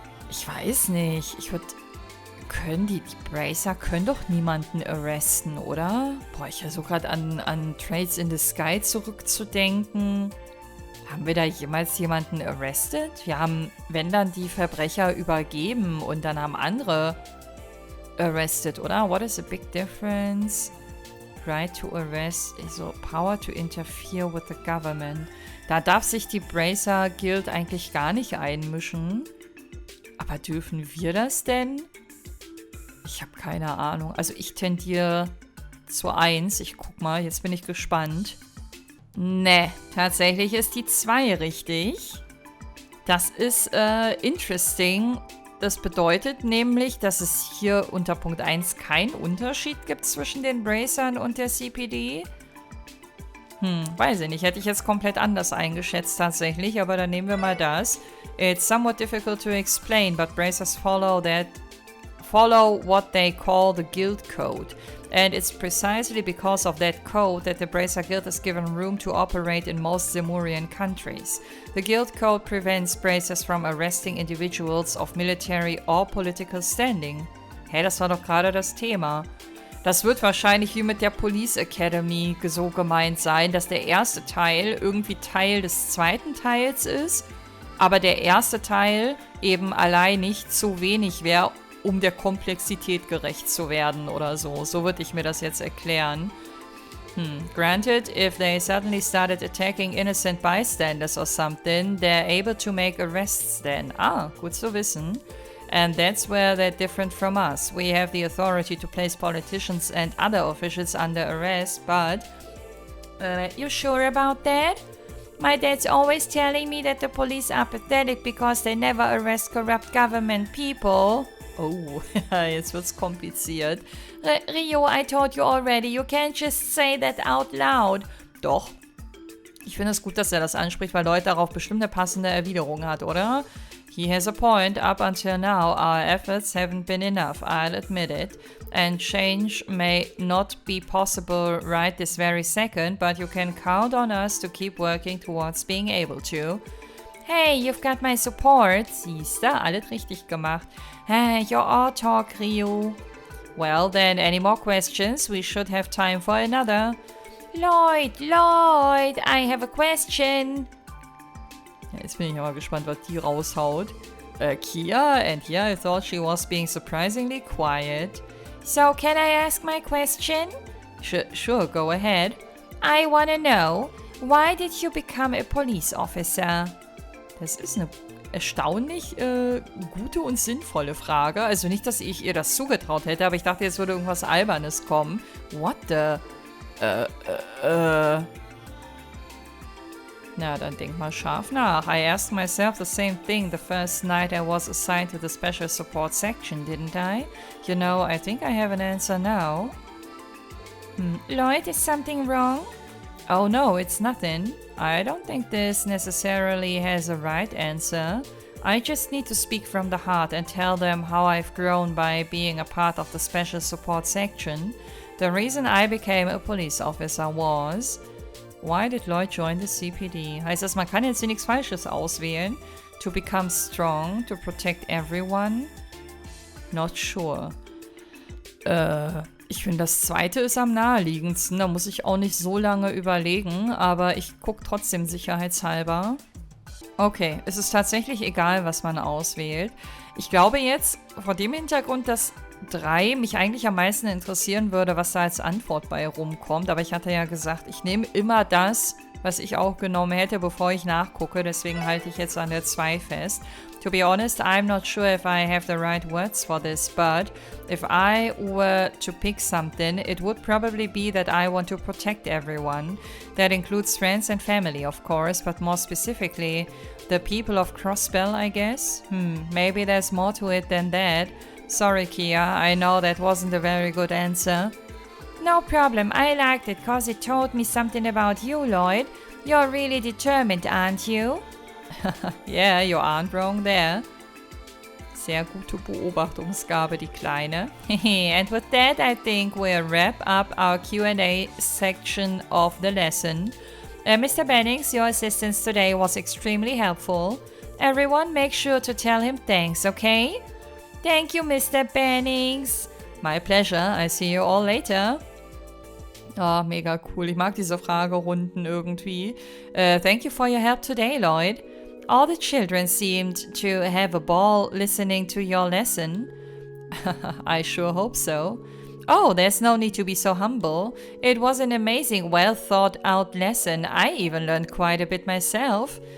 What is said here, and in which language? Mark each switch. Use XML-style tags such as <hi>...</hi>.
<de>Ich weiß nicht. Die Bracer können doch niemanden arresten, oder? Boah, ich versuche gerade an Trades in the Sky zurückzudenken. Haben wir da jemals jemanden arrested? Wir haben, wenn dann, die Verbrecher übergeben und dann haben andere arrested, oder?</de> <en>What is the big difference? Right to arrest, also power to interfere with the government.</en> <de>Da darf sich die Bracer Guild eigentlich gar nicht einmischen. Aber dürfen wir das denn? Ich habe keine Ahnung. Also ich tendiere zu 1. Ich guck mal, jetzt bin ich gespannt. Ne, tatsächlich ist die 2 richtig. Das ist interesting. Das bedeutet nämlich, dass es hier unter Punkt 1 keinen Unterschied gibt zwischen den Bracern und der CPD. Weiß ich nicht. Hätte ich jetzt komplett anders eingeschätzt tatsächlich, aber dann nehmen wir mal das.</de> <en>It's somewhat difficult to explain, but Bracers follow follow what they call the guild code. And it's precisely because of that code that the Bracer Guild is given room to operate in most Zemurian countries. The guild code prevents Bracers from arresting individuals of military or political standing.</en> <de>Hey, das war doch gerade das Thema. Das wird wahrscheinlich wie mit der Police Academy so gemeint sein, dass der erste Teil irgendwie Teil des zweiten Teils ist, aber der erste Teil eben allein nicht zu wenig wäre, um der Komplexität gerecht zu werden oder so. So würde ich mir das jetzt erklären.</de> <en>Granted, if they suddenly started attacking innocent bystanders or something, they're able to make arrests then.</en> <de>Ah, gut zu wissen.</de> <en>And that's where they're different from us. We have the authority to place politicians and other officials under arrest, but... you sure about that? My dad's always telling me that the police are pathetic because they never arrest corrupt government people.</en> <de>Oh, jetzt wird's kompliziert.</de> <en>Rio, I told you already, you can't just say that out loud.</en> <de>Doch. Ich finde es gut, dass er das anspricht, weil Lloyd darauf bestimmt eine passende Erwiderung hat, oder?</de> <en>He has a point. Up until now, our efforts haven't been enough, I'll admit it. And change may not be possible right this very second, but you can count on us to keep working towards being able to. Hey, you've got my support.</en> <de>Siehste, alles richtig gemacht.</de> <en>Hey, you're all talk, Rio. Well, then, any more questions? We should have time for another. Lloyd, I have a question.</en> <de>Ja, jetzt bin ich aber gespannt, was die raushaut.</de> <en>Kia, and yeah, I thought she was being surprisingly quiet. So, can I ask my question? Sure, go ahead. I wanna know, why did you become a police officer?</en> <de>Das ist eine erstaunlich gute und sinnvolle Frage. Also nicht, dass ich ihr das zugetraut hätte, aber ich dachte, jetzt würde irgendwas Albernes kommen.</de> <en>What the...</en> <de>Na, dann denk mal scharf nach.</de> <en>I asked myself the same thing the first night I was assigned to the special support section, didn't I? You know, I think I have an answer now. Lloyd, is something wrong? Oh no, it's nothing. I don't think this necessarily has a right answer. I just need to speak from the heart and tell them how I've grown by being a part of the special support section. The reason I became a police officer was... Why did Lloyd join the CPD?</en> <de>Heißt das, man kann jetzt hier nichts Falsches auswählen?</de> <en>To become strong, to protect everyone? Not sure.</en> <de>Ich finde, das zweite ist am naheliegendsten. Da muss ich auch nicht so lange überlegen, aber ich gucke trotzdem sicherheitshalber. Okay, es ist tatsächlich egal, was man auswählt. Ich glaube jetzt, vor dem Hintergrund, dass 3 mich eigentlich am meisten interessieren würde, was da als Antwort bei rumkommt. Aber ich hatte ja gesagt, ich nehme immer das, was ich auch genommen hätte, bevor ich nachgucke. Deswegen halte ich jetzt an der 2 fest.</de> <en>To be honest, I'm not sure if I have the right words for this, but if I were to pick something, it would probably be that I want to protect everyone. That includes friends and family, of course, but more specifically, the people of Crossbell, I guess? Maybe there's more to it than that. Sorry, Kia, I know that wasn't a very good answer. No problem, I liked it cause it told me something about you, Lloyd. You're really determined, aren't you? Yeah, you aren't wrong there.</en> <de>Sehr gute Beobachtungsgabe, die Kleine.</de> <en>And with that, I think we'll wrap up our Q&A section of the lesson. Mr. Bennings, your assistance today was extremely helpful. Everyone, make sure to tell him thanks, okay? Thank you, Mr. Bennings. My pleasure. I see you all later. Oh, mega cool.</en> <de>Ich mag diese Fragerunden irgendwie.</de> <en>Thank you for your help today, Lloyd. All the children seemed to have a ball listening to your lesson. I sure hope so. Oh, there's no need to be so humble. It was an amazing, well-thought-out lesson. I even learned quite a bit myself.</en>